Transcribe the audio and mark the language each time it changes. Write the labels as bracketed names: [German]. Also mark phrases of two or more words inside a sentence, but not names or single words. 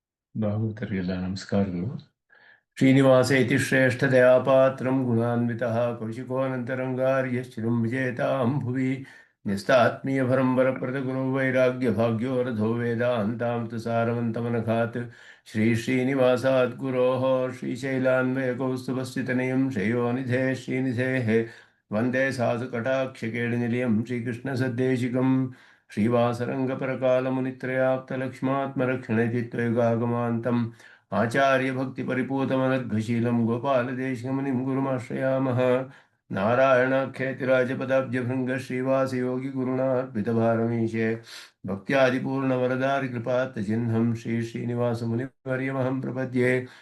[Kannada] ಭಾಗವತರಿಗೆಲ್ಲ ನಮಸ್ಕಾರಗಳು. [Sanskrit] ಶ್ರೀನಿವಾಸ ಇತಿ ಶ್ರೇಷ್ಠದಯಾಪಾತ್ರಂ ಗುಣಾನ್ವಿತಃ ಕೌಶಿಕೋऽನಂತರಂಗಾರ್ಯಶ್ಚಿರಂ ವಿಜೇತಾಂ ಭುವಿ ನ್ಯಸ್ತಾತ್ಮೀಯಭರಂ ವರಪ್ರದಗುರು ವೈರಾಗ್ಯಭಾಗ್ಯೋ ರಥೋ ವೇದಾಂತಾಂ ತು ಸಾರವಂತಮನಘಾತ್ ಶ್ರೀಶ್ರೀನಿವಾಸಾದ್ಗುರೋಃ ಶ್ರೀಶೈಲಾನ್ವಯಕೌಸ್ತುಭಸ್ಥಿತನಿಯಂ ಶ್ರೇಯೋನಿಧೇ ಶ್ರೀನಿಧೇಃ ವಂದೇ ಸಾಧುಕಟಾಕ್ಷಕೇಳಿನಿಲಯಂ ಶ್ರೀಕೃಷ್ಣಸದ್ದೇಶಿಕಂ ಶ್ರೀವಾಸರಂಗಪರಕಾಲमुनित्रयाप्तलक्ष्मात्मरक्षणेति त्वयुगागमान्तम् आचार्यभक्तिपरिपूतमनर्घशीलं गोपालदेशिकमुनिं गुरुमाश्रयामः। नारायणाख्यतिराजपदाब्जभृङ्गश्रीवासयोगिगुरुणार्पितभारमीशे भक्त्यादिपूर्णवरदारिकृपात्तचिह्नं श्रीश्रीनिवासमुनिवर्यमहं प्रपद्ये।